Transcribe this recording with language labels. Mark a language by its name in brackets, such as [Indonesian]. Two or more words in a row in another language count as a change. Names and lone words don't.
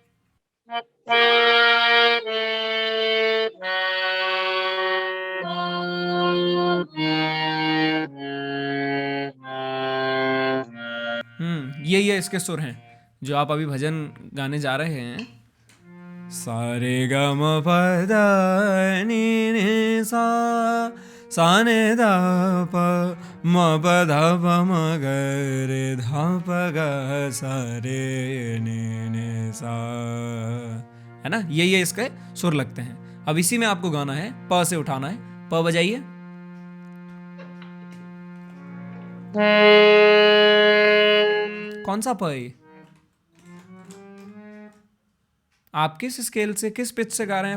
[Hindi] ये इसके सुर हैं जो आप अभी भजन गाने जा रहे हैं। सारे ग म प द नि नि सा, सा ने द प म प ध प म ग रे ध प ग सा रे नि नि सा, है ना। ये इसके सुर लगते हैं। अब इसी में आपको गाना है, प से उठाना है। प बजाइए। कौन सा प है? आप किस स्केल से, किस पिच से गा रहे हैं?